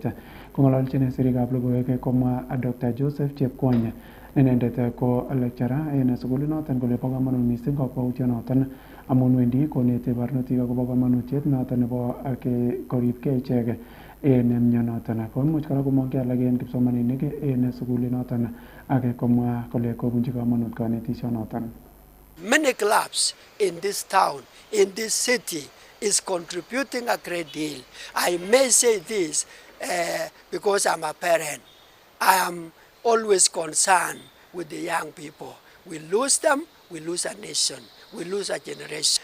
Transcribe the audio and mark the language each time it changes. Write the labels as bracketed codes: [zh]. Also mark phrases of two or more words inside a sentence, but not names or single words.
[kln] Kong'ololchin sirikab logoiwek komwa Dr. Joseph Chepkwony inendet ko lecturer en sugulit noton kole bo komonut missing kokwoutiet noton amun wendi koneti barnotik akobo komonutiet noton nebo koribgei ichek en mionoton. Koimuch kora komong'e alak en kipsomaninik en sugulit noton ak komwa kole kobunchi komonut konetisionoton. [en] Many clubs in this town, in this city, is contributing a great deal. I may say this because I'm a parent. I am always concerned with the young people. We lose them, we lose a nation, we lose a generation.